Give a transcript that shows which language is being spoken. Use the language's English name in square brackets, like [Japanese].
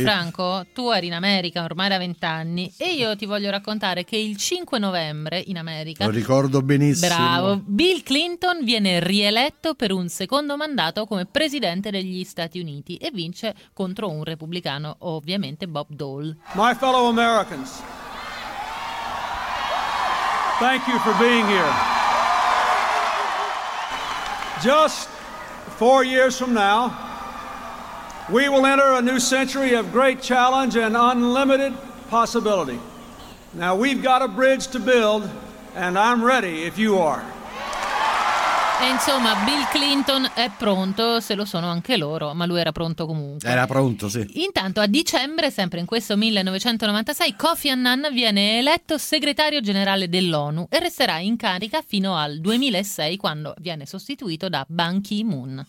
[Italian] Franco, tu eri in America ormai da 20 anni, sì. E io ti voglio raccontare che il 5 novembre in America... Lo ricordo benissimo. Bravo. Bill Clinton viene rieletto per un secondo mandato come presidente degli Stati Uniti e vince contro un repubblicano, ovviamente Bob Dole. [English] My fellow Americans, thank you for being here. Just 4 years from now, we will enter a new century of great challenge and unlimited possibility. Now we've got a bridge to build, and I'm ready if you are. [Italian] E insomma, Bill Clinton è pronto, se lo sono anche loro, ma lui era pronto comunque. Era pronto, sì. Intanto, a dicembre, sempre in questo 1996, Kofi Annan viene eletto segretario generale dell'ONU e resterà in carica fino al 2006, quando viene sostituito da Ban Ki-moon.